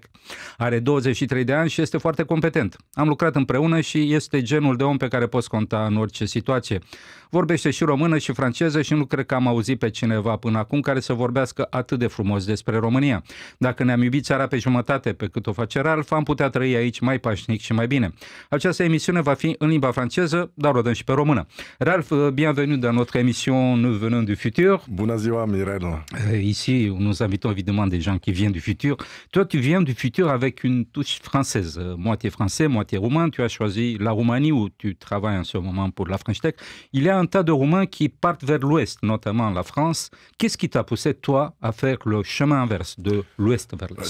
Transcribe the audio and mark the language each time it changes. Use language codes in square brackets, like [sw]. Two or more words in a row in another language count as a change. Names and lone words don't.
[ro] Are 23 de ani și este foarte competent. Am lucrat împreună și este genul de om pe care poți conta în orice situație. Vorbește și română și franceză și nu cred că am auzit pe cineva până acum care să vorbească atât de frumos despre România. Dacă ne-am iubit țara pe jumătate pe cât o face Ralph, am putea trăi aici mai pașnic și mai bine. Această emisiune va fi în limba franceză, dar o dăm și pe română. [fr] Ralph, bienvenue dans notre émission Nous venons du futur. [ro] Bună ziua, Mirel. [fr] Ici, nous invitons évidemment des gens qui viennent du futur. Toi, tu viens du futur avec une touche française, moitié français, moitié roumain. Tu as choisi la Roumanie où tu travailles en ce moment pour la French Tech. Il y a un tas de Roumains qui partent vers l'ouest, notamment la France. Qu'est-ce qui t'a poussé, toi, à faire le chemin inverse, de l'ouest vers l'est?